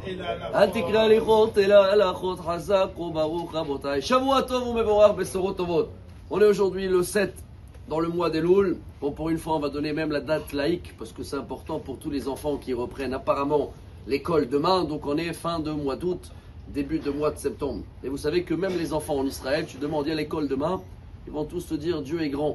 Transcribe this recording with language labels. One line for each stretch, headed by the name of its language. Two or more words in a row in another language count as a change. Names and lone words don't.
Hebrew: אל תקרא הליכות אלא הלכות חזק וברוך רבותיי. שבוע טוב ומבורך בשורות טובות.
French: On est aujourd'hui le 7 dans le mois d'Elul. Bon, pour une fois, on va donner même la date laïque parce que c'est important pour tous les enfants qui reprennent apparemment l'école demain. Donc on est fin de mois d'août, début de mois de septembre. Et vous savez que même les enfants en Israël, tu demandes à l'école demain, ils vont tous te dire Dieu est grand.